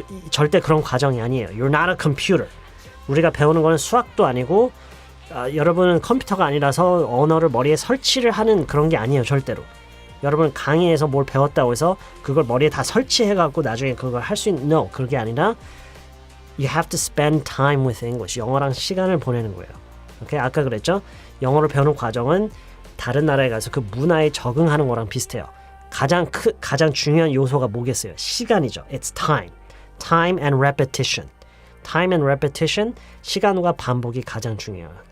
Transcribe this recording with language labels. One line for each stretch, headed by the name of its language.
Korean: 절대 그런 과정이 아니에요.
English: You're not a computer.
Korean: 우리가 배우는 거는 수학도 아니고 여러분은 컴퓨터가 아니라서 언어를 머리에 설치를 하는 그런 게 아니에요. 절대로. 여러분 강의에서 뭘 배웠다고 해서 그걸 머리에 다 설치해갖고 나중에 그걸 할 수 있는 no. 그게 아니라
English: You have to spend time with English.
Korean: 영어랑 시간을 보내는 거예요. 오케이? 아까 그랬죠? 영어를 배우는 과정은 다른 나라에 가서 그 문화에 적응하는 거랑 비슷해요. 가장 중요한 요소가 뭐겠어요? 시간이죠.
English: It's time. Time and repetition. Time and repetition.
Korean: 시간과 반복이 가장 중요해요.